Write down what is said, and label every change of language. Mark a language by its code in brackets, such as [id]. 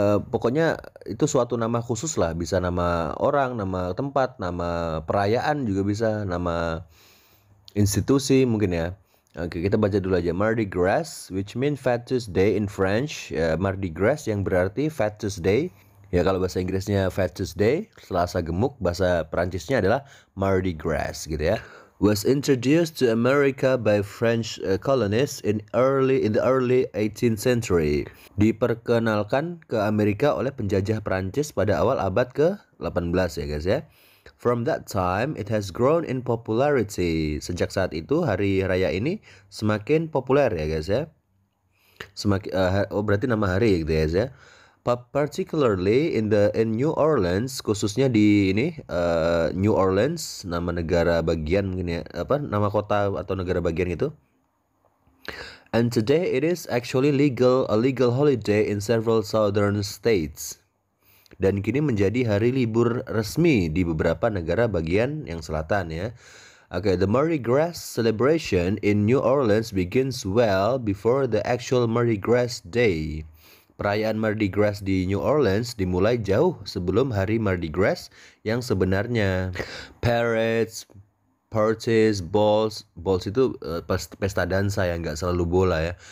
[id] Pokoknya itu suatu nama khusus lah. Bisa nama orang, nama tempat, nama perayaan juga bisa. Nama institusi mungkin ya. Oke, kita baca dulu aja. [en] Mardi Gras, which means Fatest Day in French. [id] Mardi Gras yang berarti Fatest Day. Ya kalau bahasa Inggrisnya Fatest Day, Selasa Gemuk, bahasa Perancisnya adalah Mardi Gras gitu ya. [en] Was introduced to America by French colonists in the early 18th century. [id] Diperkenalkan ke Amerika oleh penjajah Perancis pada awal abad ke-18 ya guys ya. [en] From that time it has grown in popularity. [id] Sejak saat itu hari raya ini semakin populer ya guys ya. Berarti nama hari gitu ya guys ya. [en] Particularly in New Orleans, [id] khususnya di New Orleans, nama negara bagian mungkin ya, nama kota atau negara bagian itu. [en] And today it is actually a legal holiday in several southern states. [id] Dan kini menjadi hari libur resmi di beberapa negara bagian yang selatan ya. [en] Okay, the Mardi Gras celebration in New Orleans begins well before the actual Mardi Gras day. [id] Perayaan Mardi Gras di New Orleans dimulai jauh sebelum hari Mardi Gras yang sebenarnya. [en] Parades, parties, balls [id] itu pesta dansa ya, nggak selalu bola ya.